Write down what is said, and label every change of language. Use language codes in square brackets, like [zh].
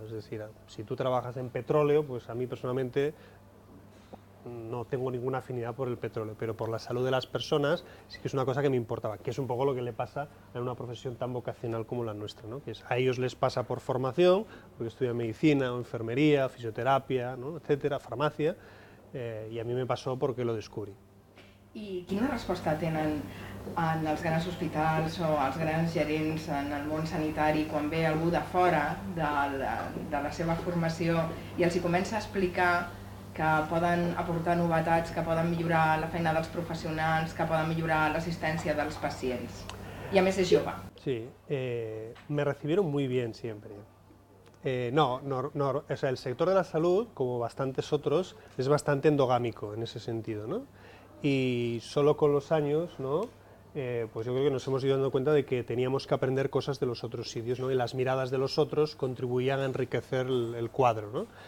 [es] Es decir, si tú trabajas en petróleo, pues a mí personalmente no tengo ninguna afinidad por el petróleo, pero por la salud de las personas sí que es una cosa que me importaba, que es un poco lo que le pasa en una profesión tan vocacional como la nuestra, ¿no? Que a ellos les pasa por formación, porque estudian medicina, o enfermería, fisioterapia, ¿no? Etcétera, farmacia, y a mí me pasó porque lo descubrí. [ca] I quina resposta tenen en els grans hospitals o els grans gerents en el món sanitari quan ve algú de fora de la seva formació i els hi comença a explicar que poden aportar novetats, que poden millorar la feina dels professionals, que poden millorar l'assistència dels pacients? I a més és jove. [es] Sí, me recibieron muy bien siempre. No, o sea, el sector de la salud, como bastantes otros, es bastante endogámico en ese sentido, ¿no? Y solo con los años, ¿no? Pues yo creo que nos hemos ido dando cuenta de que teníamos que aprender cosas de los otros sitios, ¿no? Y las miradas de los otros contribuían a enriquecer el cuadro, ¿no?